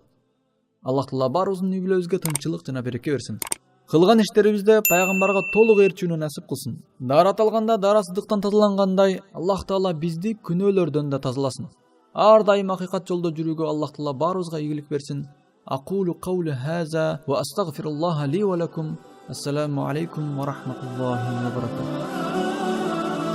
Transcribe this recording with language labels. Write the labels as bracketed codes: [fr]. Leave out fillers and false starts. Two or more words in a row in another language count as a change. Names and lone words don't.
[ky] Аллах Таала баарыбыздын үй бүлөбүзгө тынччылык жана береке берсин. Кылган иштерибизде пайгамбарга толук ээрчүүнү насип кылсын. Дарат алганда дарасыздыктан тазалангандай, Аллах Таала бизди күнөөлөрдөн да тазаласын. Ар дайым акыйкат жолдо жүрүүгө Аллах Таала баарыбызга ийгилик берсин. [ar] أقول قولي هذا وأستغفر الله لي ولكم. السلام عليكم ورحمة الله وبركاته.